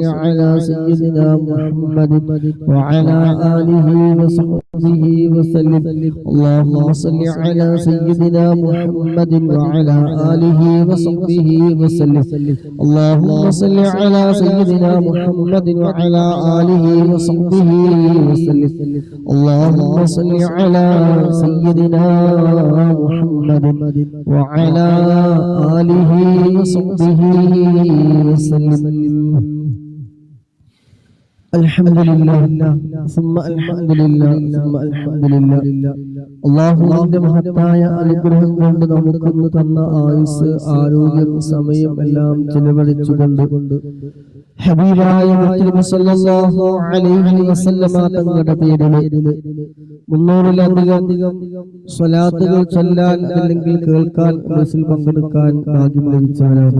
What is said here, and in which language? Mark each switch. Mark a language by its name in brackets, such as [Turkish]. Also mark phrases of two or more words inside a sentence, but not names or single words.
[Arabic] على سيدنا محمد وعلى آله وصحبه وسلم اللهم صل على سيدنا محمد وعلى آله وصحبه وسلم اللهم صل على سيدنا محمد وعلى آله وصحبه وسلم اللهم صل على سيدنا محمد وعلى آله وصحبه وسلم الحمد لله ثم الحمد لله ثم الحمد لله [Malayalam] അല്ലാഹുവിന്റെ മഹത്തായ അനുഗ്രഹം കൊണ്ട് നമുക്കൊന്നു തന്ന ആയുസ് ആരോഗ്യം സമയം എല്ലാം ചെലവഴിച്ചുകൊണ്ട് ഹബീബായ മുഹമ്മദ് [Arabic] صلى الله عليه وسلم [Malayalam] തങ്ങളുടെ പേരിൽ 300-ലധികം സ്വലാത്തുകൾ ചൊല്ലാൻ അല്ലെങ്കിൽ കേൾക്കാൻ ബസിൽ പങ്കെടുക്കാൻ ഭാഗ്യം ലഭിച്ചവരാണ്.